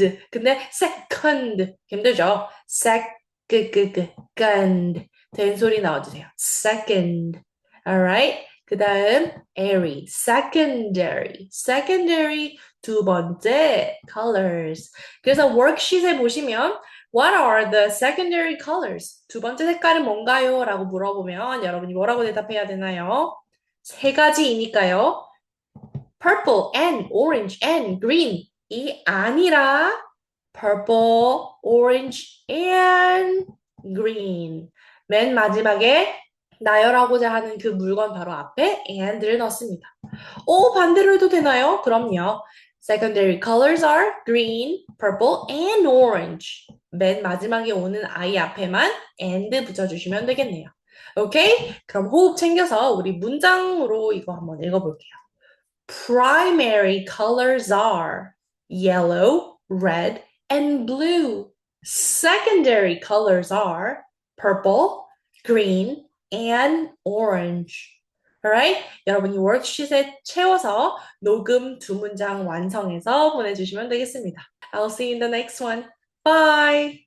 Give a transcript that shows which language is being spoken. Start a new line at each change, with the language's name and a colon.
Korean: 근데 second 힘들죠? second 된 소리 넣어주세요.
English: second. Alright? 그 다음 airy, secondary 두 번째 colors.
Korean: 그래서 worksheet에 보시면
English: What are the secondary colors?
Korean: 두 번째 색깔은 뭔가요? 라고 물어보면 여러분이 뭐라고 대답해야 되나요? 세 가지이니까요.
English: Purple and orange and green
Korean: 이 아니라
English: purple, orange and green
Korean: 맨 마지막에 나열하고자 하는 그 물건 바로 앞에 and를 넣습니다. 오, 반대로 해도 되나요? 그럼요.
English: Secondary colors are green, purple, and orange.
Korean: 맨 마지막에 오는 I 앞에만 and 붙여주시면 되겠네요. 오케이? 그럼 호흡 챙겨서 우리 문장으로 이거 한번 읽어볼게요.
English: Primary colors are yellow, red, and blue. Secondary colors are purple, green, and orange. Alright?
Korean: 여러분이 월크시트에 채워서 녹음 두 문장 완성해서 보내주시면 되겠습니다.
English: I'll see you in the next one. Bye!